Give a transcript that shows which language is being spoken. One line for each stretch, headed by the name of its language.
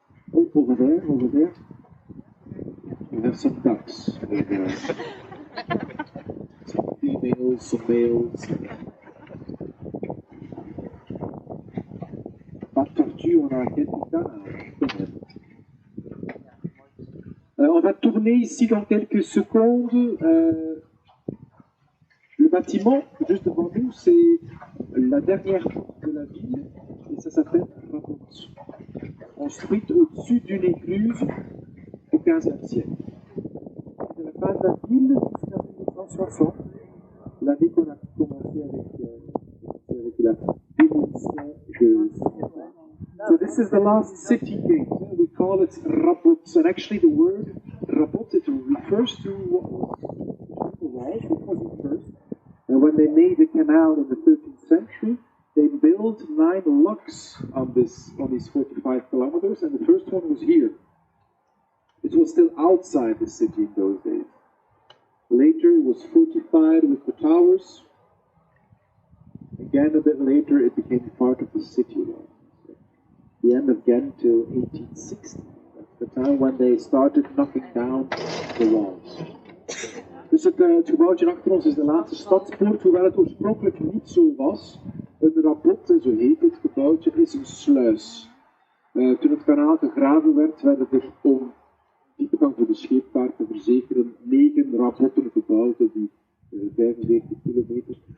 English: Oh, over there, over there. We have some ducks. Some females, some males.
French: Pas de tortue, on a quelques cas. On va tourner ici dans quelques secondes. bâtiment, juste devant nous, c'est la dernière porte de la ville, et ça s'appelle Rabot, construite au-dessus d'une écluse au XVe siècle. De la fin de la ville jusqu'à 1960, l'année qu'on a commencé avec la démolition de Saint Bavo.
English: So this is the last city gate. We call it Rabot. And actually the word Rabot, it refers to what was first. And when they made the canal in the 13th century, they built 9 locks on these 45 kilometers, and the first one was here. It was still outside the city in those days. Later it was fortified with the towers. Again, a bit later, it became part of the city wall. The end of Ghent till 1860. That's the time when they started knocking down the walls.
Dutch: Dus het gebouwtje achter ons is de laatste stadspoort, hoewel het oorspronkelijk niet zo was. Een rabot, en zo heet het gebouwtje, is een sluis. Toen het kanaal gegraven werd, werden er om diepgang voor de scheepvaart te verzekeren 9 rabotten gebouwd op die 45 kilometer.